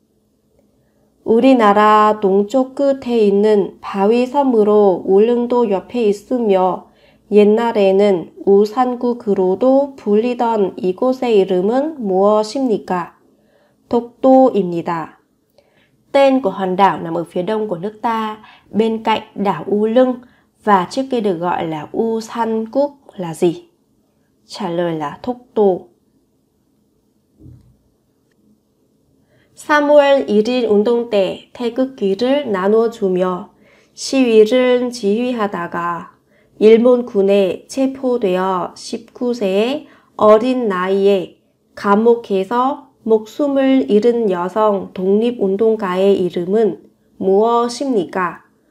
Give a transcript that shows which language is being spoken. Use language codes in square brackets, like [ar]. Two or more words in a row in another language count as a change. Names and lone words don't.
[ko] 우리나라 동쪽 끝에 있는 바위 섬으로 울릉도 옆에 있으며 옛날에는 우산국으로도 불리던 이곳의 이름은 무엇입니까? 독도입니다. [vi] Tên của hòn đảo nằm ở phía đông của nước ta, bên cạnh đảo U Lưng và trước kia được gọi là Usan-cúc là gì? Trả lời là 독도. [ko] 3월 1일 운동 때 태극기를 나눠주며 시위를 지휘하다가 일본군에 체포되어 19세의 어린 나이에 감옥에서 목숨을 잃은 여성 독립운동가의 이름은 무엇입니까?